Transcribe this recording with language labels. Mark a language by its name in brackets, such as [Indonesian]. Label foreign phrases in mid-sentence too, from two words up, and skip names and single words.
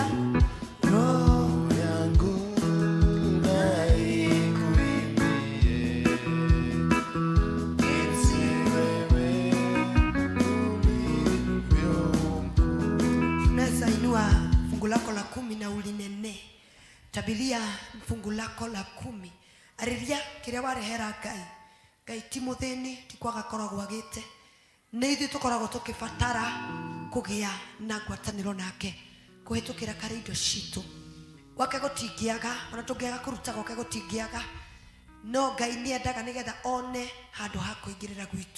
[Swahili] Roho yangu na ikuimbie jinsi wewe ulivyo mkuu. Unaweza inua fungu lako la 10 na ulinene. Tabiria fungu lako la 10. [Kikuyu] Ariria kiria warehera Ngai. Ngai ti muthini ti kwaga koragwo agite. Nĩ ithuĩ tũkoragwo tũkĩbatara kũgĩa na ngwatanĩro nake kuhitukira kare indo citu gwake gutingiaga ona tungiaga kuruta gwake gutingiaga no Ngai ni endaga nigetha one handu ha kuingirira gwitu.